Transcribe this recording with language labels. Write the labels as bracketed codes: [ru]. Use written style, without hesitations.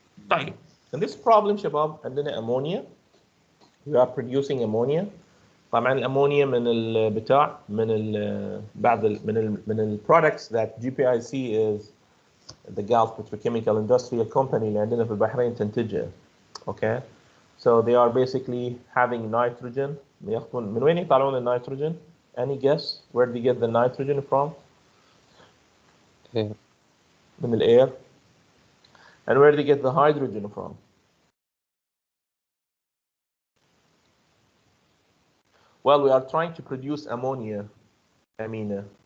[en] طيب, in this problem [ar] شباب عندنا [en] ammonia. We are producing ammonia. [ar] طبعا الامونيا من البتاع من بعض من البرودكتس that GPIC is the Gulf Petrochemical Industrial Company اللي عندنا في البحرين تنتجها. [en] Okay, so they are basically having nitrogen. [ar] ياخذون من وين يطلعون النيتروجين? [en] Any guess where do they get the nitrogen from? Air. [ar] من الاير. [en] And where do they get the hydrogen from? Well, we are trying to produce ammonia, Amina.